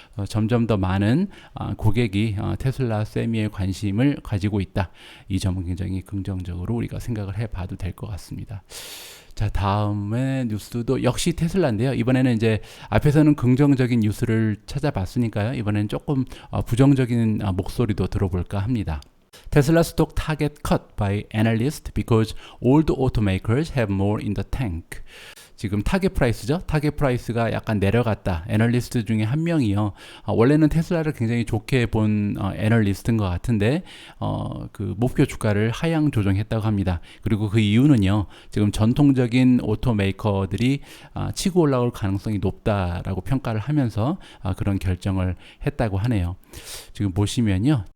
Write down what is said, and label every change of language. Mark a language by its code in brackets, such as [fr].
[ko] 점점 더 많은 고객이 테슬라 세미에 관심을 가지고 있다. 이 점은 굉장히 긍정적으로 우리가 생각을 해봐도 될 것 같습니다. 자, 다음에 뉴스도 역시 테슬라인데요. 이번에는 이제 앞에서는 긍정적인 뉴스를 찾아봤으니까요. 이번에는 조금 부정적인 목소리도 들어볼까 합니다. [en] Tesla stock target cut by analysts because old automakers have more in the tank. [ko] 지금 타겟 프라이스죠. 타겟 프라이스가 약간 내려갔다. 애널리스트 중에 한 명이요. 원래는 테슬라를 굉장히 좋게 본 애널리스트인 것 같은데 그 목표 주가를 하향 조정했다고 합니다. 그리고 그 이유는요. 지금 전통적인 오토메이커들이 치고 올라올 가능성이 높다라고 평가를 하면서 그런 결정을 했다고 하네요. 지금 보시면요.